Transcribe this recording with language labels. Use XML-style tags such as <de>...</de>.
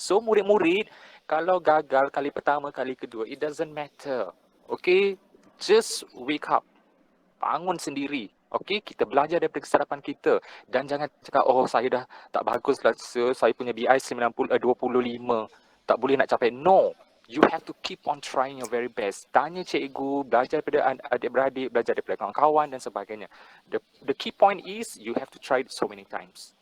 <ms>So murid-murid, kalau gagal kali pertama, kali kedua,</ms> <en>it doesn't matter. Okay, just wake up.</en> <ms>Bangun sendiri. Okay, kita belajar daripada kesalahan kita. Dan jangan cakap, oh saya dah tak bagus lah, saya punya BI 25. Tak boleh nak capai.</ms> <en>No, you have to keep on trying your very best.</en> <ms>Tanya cikgu, belajar daripada adik-beradik, belajar daripada kawan-kawan dan sebagainya.</ms> <en>The key point is, you have to try it so many times.</en>